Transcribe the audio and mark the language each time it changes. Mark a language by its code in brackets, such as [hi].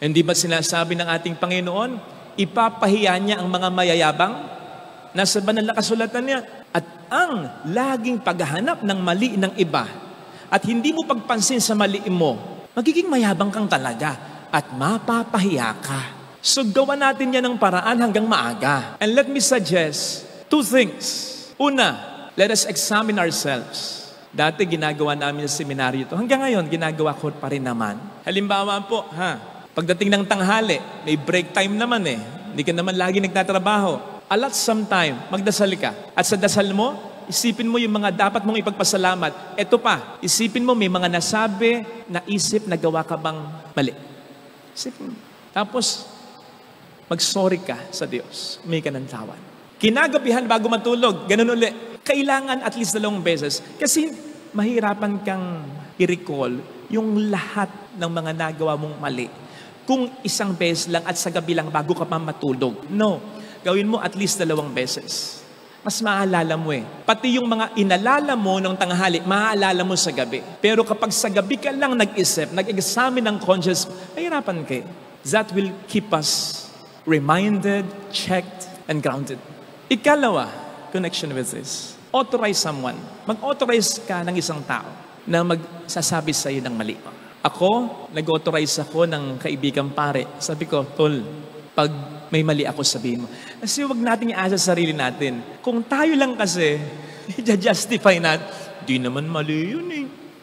[tl] Hindi ba sinasabi ng ating Panginoon, ipapahiya niya ang mga mayayabang? Nasa banal na kasulatan niya. At ang laging paghahanap ng mali ng iba at hindi mo pagpansin sa mali mo, magiging mayabang kang talaga at mapapahiya ka. So gawa natin yan ng paraan hanggang maaga. [en] And let me suggest 2 things. Una, let us examine ourselves. [tl] Dati ginagawa namin sa seminaryo ito. Hanggang ngayon, ginagawa ko pa rin naman. Halimbawa po, pagdating ng tanghali, may break time naman Hindi ka naman lagi nagtatrabaho. [en] Allot some time, [tl] magdasal ka. At sa dasal mo, Isipin mo yung mga dapat mong ipagpasalamat. Ito pa, isipin mo may mga nasabi, naisip, nagawa ka bang mali. Isipin mo. Tapos, mag-sorry ka sa Diyos. May ka ng tawan. Kinagabihan bago matulog, ganun uli. Kailangan at least 2 beses. Kasi mahirapan kang i-recall yung lahat ng mga nagawa mong mali. Kung 1 beses lang at sa gabi lang bago ka pa matulog. No. Gawin mo at least 2 beses. Mas maaalala mo eh. Pati yung mga inalala mo ng tanghali, maaalala mo sa gabi. Pero kapag sa gabi ka lang nag-isip, nag-examine ng conscience, mahirapan ka eh. [en] That will keep us reminded, checked, and grounded. Ikalawa, connection with this. Authorize someone. [tl] Mag-authorize ka ng isang tao na magsasabi sa iyo ng mali. Ako, nag-authorize ako ng kaibigang pare. Sabi ko, Tol, pag may mali ako, sabihin mo. Kasi huwag natin iasa sa sarili natin. Kung tayo lang kasi, i-justify natin, di naman mali yun eh.